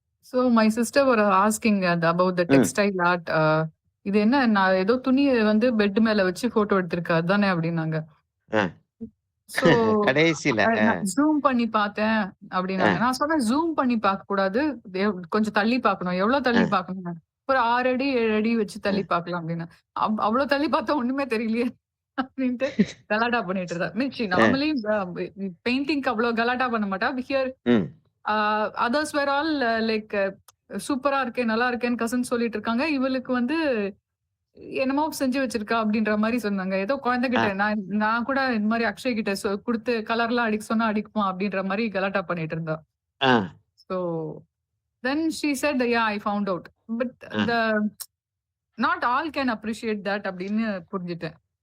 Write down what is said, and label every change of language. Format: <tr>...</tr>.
<en>So my sister were asking about the textile art.</en> <ta>இது என்ன, நான் ஏதோ துணியை வந்து பெட் மேல வச்சு போட்டோ எடுத்திருக்கா தானே அப்படின்னாங்க.</ta> <en>so</en> <ta>கடைசியில ஜூம் பண்ணி பார்த்தேன் அப்படின்னாங்க. நான் சொன்னேன் ஜூம் பண்ணி பார்க்க கூடாது, கொஞ்சம் தள்ளி பார்க்கணும். எவ்வளவு தள்ளி பார்க்கணும்? ஒரு 6 அடி 7 அடி வச்சு தள்ளி பார்க்கலாம் அப்படின்னா. அவ்வளவு தள்ளி பார்த்தா ஒண்ணுமே தெரியலையே அப்படின்ட்டு கலாட்டா பண்ணிட்டு இருந்தா. மீன்ஸ் நார்மலி பெயிண்டிங்க்கு அவ்வளவு கலாட்டா பண்ண மாட்டா.</ta> <en>here others were all like</en> <ta>சூப்பரா இருக்கே நல்லா இருக்கேன்னு கசன் சொல்லிட்டு இருக்காங்க. இவளுக்கு வந்து என்னமோ செஞ்சு வச்சிருக்கா அப்படின்ற மாதிரி சொன்னாங்க. ஏதோ குழந்தைகிட்ட நான் கூட இந்த மாதிரி அக்ஷய் கிட்ட கொடுத்து கலர்லாம் அடிக்க சொன்னா அடிக்குமா அப்படின்ற மாதிரி கலாட்டா பண்ணிட்டு இருந்தா.</ta> <en>So then she said, yeah, I found out, but the not all can appreciate that</en> <ta>அப்படின்னு புரிஞ்சிட்டேன்.</ta>